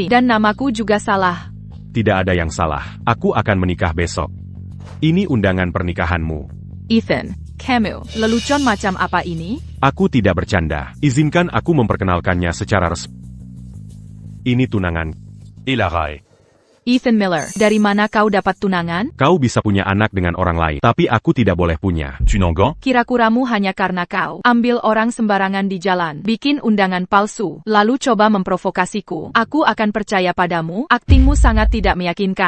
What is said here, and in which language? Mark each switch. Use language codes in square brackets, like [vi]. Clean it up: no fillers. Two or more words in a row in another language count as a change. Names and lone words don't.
[id] Dan namaku juga salah. Tidak ada yang salah. Aku akan menikah besok. Ini undangan pernikahanmu. Ethan, kamu, lelucon macam apa ini? Aku tidak bercanda. Izinkan aku memperkenalkannya secara resmi. Ini tunangan. Et la RAE. Ethan Miller, dari mana kau dapat tunangan? Kau bisa punya anak dengan orang lain, tapi aku tidak boleh punya. Tu n'engan? Kira-kuramu hanya karena kau ambil orang sembarangan di jalan, bikin undangan palsu, lalu coba memprovokasiku. Aku akan percaya padamu, aktingmu sangat tidak meyakinkan.